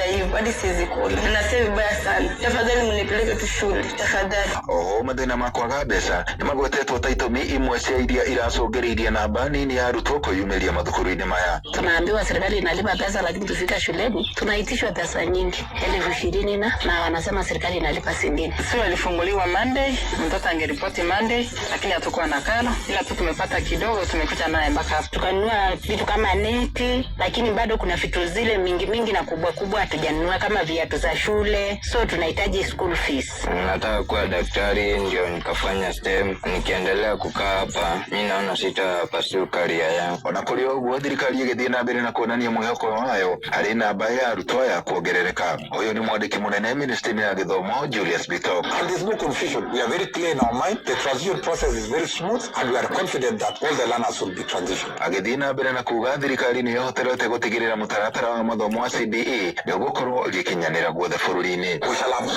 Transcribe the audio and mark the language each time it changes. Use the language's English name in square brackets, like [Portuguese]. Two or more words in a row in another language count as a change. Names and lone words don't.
[Swahili] hadi siwezi kula. Nasema vibaya sana. Tafadhali mnipeleke tu shule, tafadhali. [Kikuyu] Mathina makwaga mbeca nimagwetetwo ta itũmi imwe cia iria iracũngĩrĩirie namba nini ya arutwo kũyumĩria mathukuru-inĩ maya. [Swahili] Tunaambiwa serikali inalipa pesa, lakini tufika shuleni tunaitishwa pesa nyingi, 20,000 na wanasema serikali inalipa 60. Sio alifunguliwa Monday, mtoto angeripoti Monday, lakini hatakuwa na karo, ila tu tumepata kidogo, tumekuja naye mpaka hapa. Tukanunua vitu kama neti, lakini bado kuna vitu zile mingi na kubwa hatujanunua kama viatu za shule, so tunahitaji [English] school fees. [Swahili] Nataka kuwa daktari ndio nikafanya STEM. Nikiendelea kukaa hapa mimi naona sitapasua career yangu. [Kikuyu] Ona kuri oguo thirikari igithie na mbere na kuonania mwihoko wayo hari namba ya arutwo ya kuongerereka. Uyu ni mwandiki munene ministry ya githomo Julius Bitok. [English] And there's no confusion. We are very clear in our mind. The transition process is very smooth and we are confident that all the learners will be transitioned. [Kikuyu] Agithie na mbere na kuga thirikari ni yohoterete gutigirira mutaratara wa mathomo wa CBE nigukorwo gikinyanira guothe bururi-ini. [English] We shall have